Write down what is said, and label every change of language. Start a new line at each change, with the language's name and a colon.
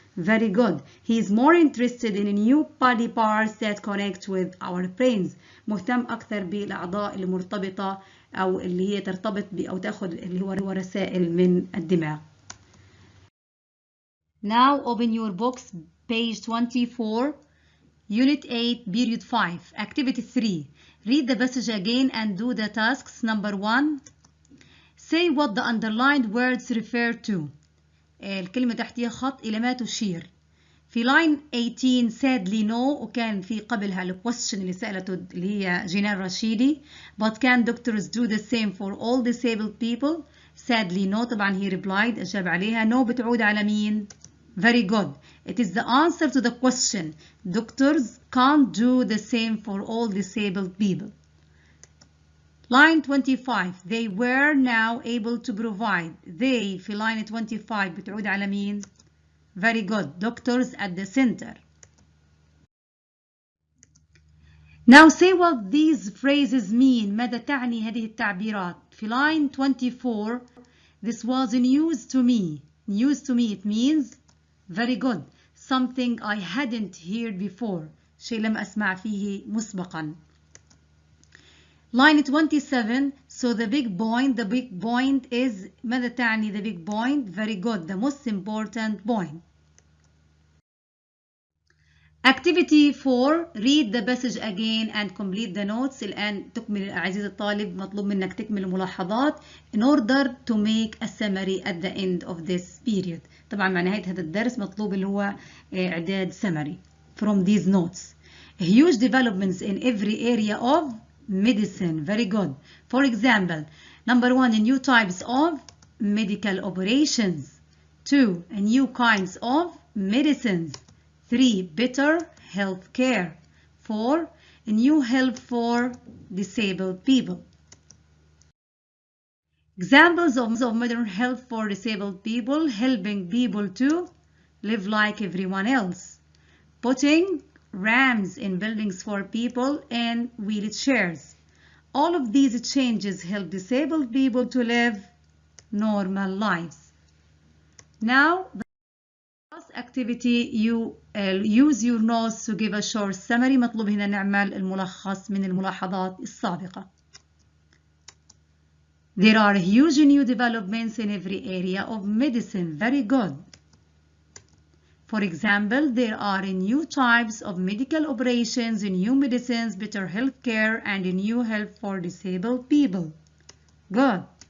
English: Very good. He is more interested in new body parts that connect with our brains.
Arabic: مهتم أكثر بالأعضاء اللي مرتبطة أو اللي هي ترتبط أو تأخذ اللي هو رسائل من الدماغ.
English: Now open your books, page 24, Unit 8, Period 5, Activity 3. Read the passage again and do the tasks. Number 1. Say what the underlined words refer to.
Arabic: الكلمة تحتها خط إلى ما تشير. في
English: line 18 sadly no
Arabic: وكان في قبلها ال question اللي سألته اللي هي جينان رشيدي.
English: But can doctors do the same for all disabled people? Sadly no طبعا he replied
Arabic: أجاب عليها.
English: No
Arabic: بتعود على مين؟
English: Very good. It is the answer to the question. Doctors can't do the same for all disabled people. Line 25. They were now able to provide. They في line 25
Arabic: بتعود على مين؟
English: Very good. Doctors at the center. Now say what these phrases mean.
Arabic: ماذا تعني هذه التعبيرات؟ في line 24.
English: This was news to me. News to me it means very good. Something I hadn't heard before.
Arabic: شيء لم أسمع فيه مسبقا. Line 27.
English: So the big point is
Arabic: ماذا تعني
English: the big point? Very good. The most important point. Activity 4. Read the passage again and complete the notes.
Arabic: الآن تكمل عزيزي الطالب مطلوب منك تكمل الملاحظات
English: in order to make a summary at the end of this period.
Arabic: طبعا مع نهاية هذا الدرس مطلوب اللي هو إعداد
English: summary from these notes. Huge developments in every area of medicine. Very good. For example, number 1, new types of medical operations. 2, new kinds of medicines. 3, better health care. 4, new help for disabled people. Examples of modern help for disabled people: helping people to live like everyone else, putting ramps in buildings for people in wheelchairs. All of these changes help disabled people to live normal lives. Now, the last activity, you use your notes to give a short summary.
Arabic: مطلوب هنا نعمل الملخص من الملاحظات السابقة.
English: There are huge new developments in every area of medicine. Very good. For example, there are new types of medical operations, new medicines, better health care, and new help for disabled people. Good.